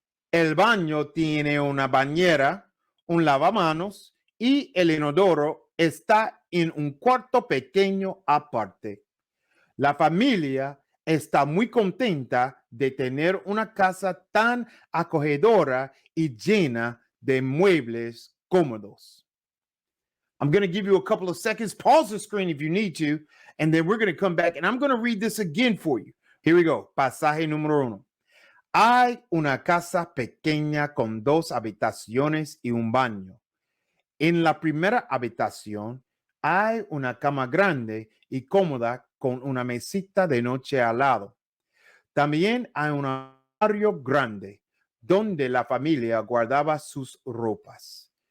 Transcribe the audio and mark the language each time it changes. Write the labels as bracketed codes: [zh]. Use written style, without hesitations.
[es] El baño tiene una bañera, un lavamanos y el inodoro está en un cuarto pequeño aparte. La familia está muy contenta de tener una casa tan acogedora y llena de muebles cómodos. [en] I'm going to give you a couple of seconds. Pause the screen if you need to, and then we're going to come back, and I'm going to read this again for you. Here we go. [es] Pasaje número 1. Hay una casa pequeña con 2 habitaciones y un baño. En la primera habitación hay una cama grande y cómoda con una mesita de noche al lado. También hay un armario grande donde la familia guardaba sus ropas.